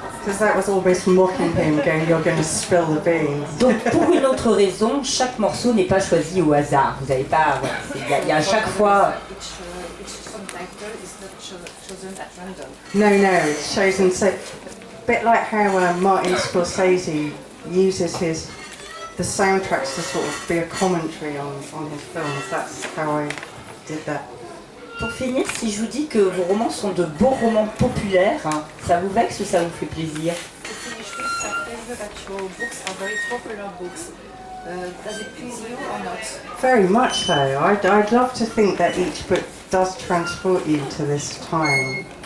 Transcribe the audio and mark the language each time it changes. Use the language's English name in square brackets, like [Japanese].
[English] Because that was almost mocking him, going, "You're going to spill the beans." [French] Donc pour une autre raison, chaque morceau n'est pas choisi au hasard. Vous n'avez pas, voilà, il y a à chaque fois. [English] Each song title is not chosen at random. No, it's chosen so. A bit like how Martin Scorsese uses the soundtracks to sort of be a commentary on his films. That's how I did that. [French] Pour finir, si je vous dis que vos romans sont de beaux romans populaires, hein, ça vous vexe ou ça vous fait plaisir? [English] To finish with, I tell you that your books are very popular books. Does it please you or not? Very much so. I'd love to think that each book does transport you to this time.